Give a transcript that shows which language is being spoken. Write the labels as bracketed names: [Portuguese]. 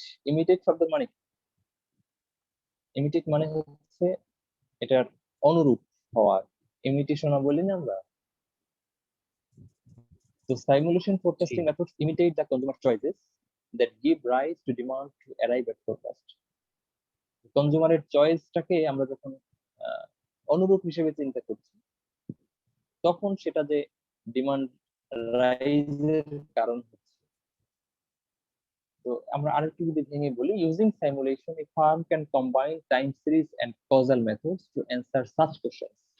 [Bangla] Imitate শব্দের মানে কি? Imitate মানে হচ্ছে এটার অনুরূপ হওয়া, ইমিটেশন বলি না আমরা। [English] তো simulation forecasting methods imitate the consumer choices that give rise to demand to arrive at forecast. [Bangla] কনজিউমারের চয়েসটাকে আমরা যখন অনুরূপ হিসেবে চিন্তা করছি, তখন সেটা যে ডিমান্ড রাইজের কারণ হচ্ছে। তো আমরা আরেকটু যদি ভেঙে বলি, [English] Using simulation a firm can combine time series and causal methods to answer such questions.